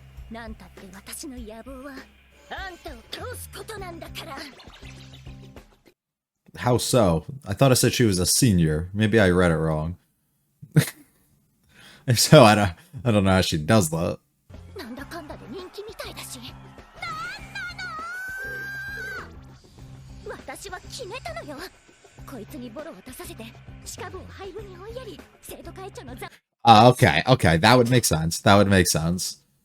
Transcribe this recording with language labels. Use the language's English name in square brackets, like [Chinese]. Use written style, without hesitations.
[Japanese] なんたって私の野望はあんたを倒すことなんだから。 [English] How so? I thought I said she was a senior. Maybe I read it wrong. If so, I don't know how she does that. [Japanese] なんだかんだで人気みたいだし。なんなの？私は決めたのよ。こいつにボロを出させて、鹿部を廃部に追いやり、生徒会長の座。 [English] Okay, okay, that would make sense. That would make sense.